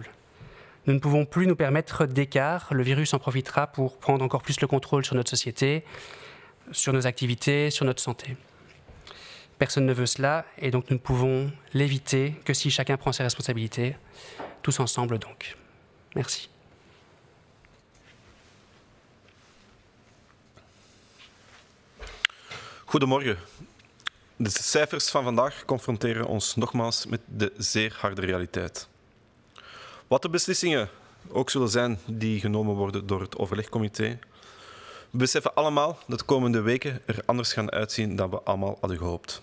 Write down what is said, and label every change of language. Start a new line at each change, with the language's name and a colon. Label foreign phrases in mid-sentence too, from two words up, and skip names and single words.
French: Nous ne pouvons plus nous permettre d'écart. Le virus en profitera pour prendre encore plus le contrôle sur notre société, sur nos activités, sur notre santé. Personne ne veut cela, et donc nous ne pouvons l'éviter que si chacun prend ses responsabilités, tous ensemble donc. Merci.
Dutch: Goedemorgen. De cijfers van vandaag confronteren ons nogmaals met de zeer harde realiteit. Wat de beslissingen ook zullen zijn die genomen worden door het overlegcomité, we beseffen allemaal dat de komende weken er anders gaan uitzien dan we allemaal hadden gehoopt.